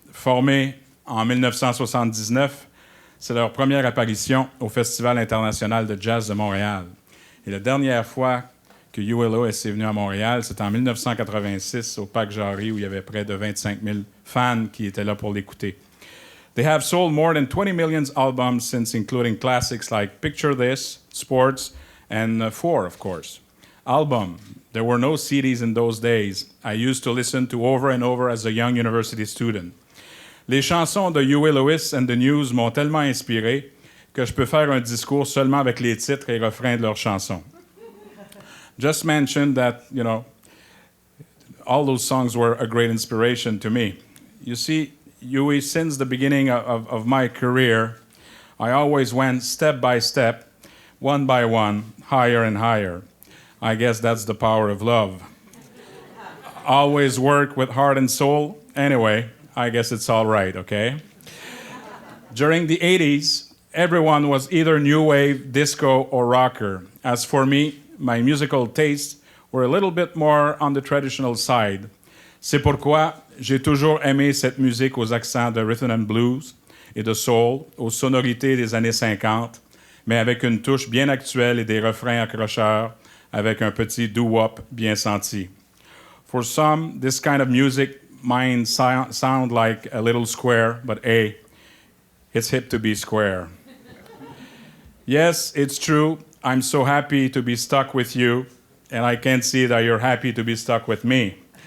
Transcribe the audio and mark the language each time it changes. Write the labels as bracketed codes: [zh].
[fr] Formé en 1979, c'est leur première apparition au Festival international de jazz de Montréal. Et la dernière fois que Huey Lewis est venu à Montréal, c'était en 1986 au Parc Jarry où il y avait près de 25 000 fans qui étaient là pour l'écouter. [en] They have sold more than 20 million albums since, including classics like Picture This, Sports, and Four, of course. Album. There were no CDs in those days. I used to listen to over and over as a young university student. [fr] Les chansons de Huey Lewis and the News m'ont tellement inspiré que je peux faire un discours seulement avec les titres et refrains de leurs chansons. [en] Just mention that, all those songs were a great inspiration to me. You see, Huey, since the beginning of my career, I always went step by step, one by one, higher and higher. I guess that's the power of love. Always work with heart and soul. Anyway, I guess it's all right, okay? During the 80s, everyone was either new wave, disco, or rocker. As for me, my musical tastes were a little bit more on the traditional side. [fr] C'est pourquoi j'ai toujours aimé cette musique aux accents de rhythm and blues et de soul, aux sonorités des années 50, mais avec une touche bien actuelle et des refrains accrocheurs, avec un petit doo-wop bien senti. [en] For some, this kind of music might sound like a little square, but hey, it's hip to be square. Yes, it's true. I'm so happy to be stuck with you, and I can see that you're happy to be stuck with me.